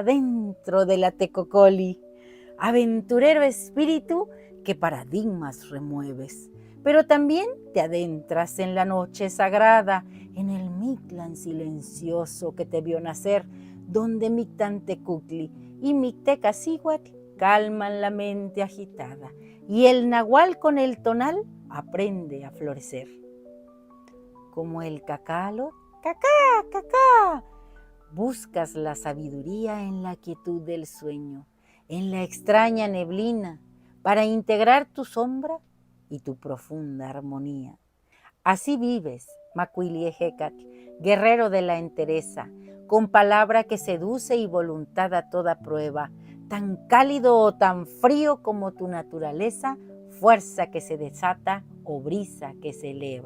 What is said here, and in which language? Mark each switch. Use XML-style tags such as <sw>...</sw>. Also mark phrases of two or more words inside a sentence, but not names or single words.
<es>dentro de la Tecocoli, aventurero espíritu que paradigmas remueves, pero también te adentras en la noche sagrada, en el Mictlán silencioso que te vio nacer, donde Mictantecutli y Mictecacihuatl calman la mente agitada, y el nahual con el tonal aprende a florecer. Como el cacalo, cacá, cacá, buscas la sabiduría en la quietud del sueño, en la extraña neblina, para integrar tu sombra y tu profunda armonía. Así vives, Macuili Ejecatl, guerrero de la entereza, con palabra que seduce y voluntad a toda prueba, tan cálido o tan frío como tu naturaleza, fuerza que se desata o brisa que se eleva.</es>